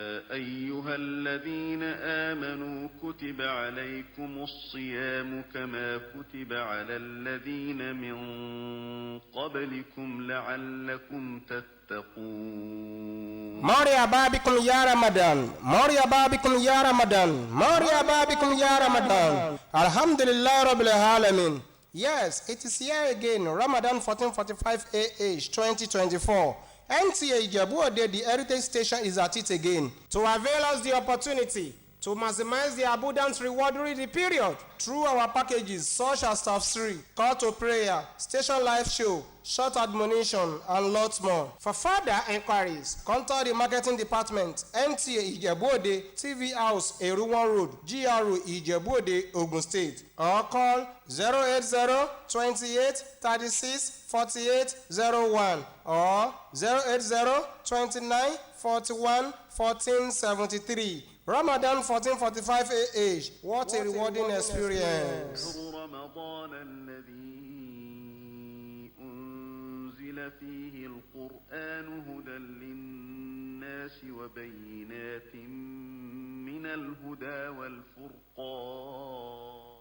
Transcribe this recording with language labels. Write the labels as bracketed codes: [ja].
[ar] أيها الذين آمنوا كتب عليكم الصيام كما كتب على الذين من قبلكم لعلكم تتقون. مرحبا بكم يا رمضان، مرحبا بكم يا رمضان، مرحبا بكم يا رمضان. Alhamdulillah Rabbil Alamin. [en] Yes, it is here again, Ramadan 1445 AH 2024. NTA Ijebu ode, the heritage station, is at it again to avail us the opportunity to maximize the abundant reward during the period through our packages such as tafsiri, call to prayer, station live show, short admonition, and lots more. For further enquiries, contact the marketing department, NTA Ijebu ode, TV House, Eruwan Road, GRO Ijebu ode, Ogun State, or call 080 28 36 48 01 or 080 29 41 14 73. Ramadan 1445 AH. What a rewarding experience. [ar] رمضان الذي أنزل فيه القرآن هدى للناس وبينات من الهدى والفرقان.